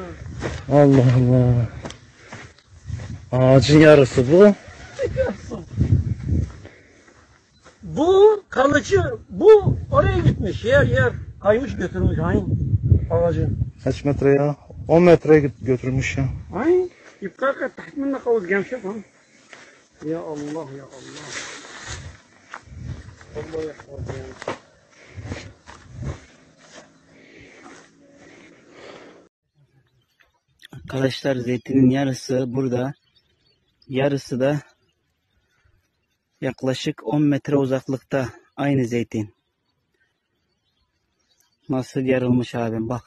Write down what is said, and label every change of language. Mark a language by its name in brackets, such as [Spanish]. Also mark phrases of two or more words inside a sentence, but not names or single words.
[Turkish] Allah Allah. Ağacın yarısı bu. Bu kalıcı, bu oraya gitmiş. Yer kaymış götürmüş aynı ağacı. Kaç metre ya? 10 metre götürmüş ya. Aynı. [Arabic] يبقى تحت منك قوس جمشة فهم يا الله يا الله الله يحفظ يعني. [Turkish] Arkadaşlar zeytinin yarısı burada. Yarısı da yaklaşık 10 metre uzaklıkta. Aynı zeytin. Nasıl yarılmış abim bak.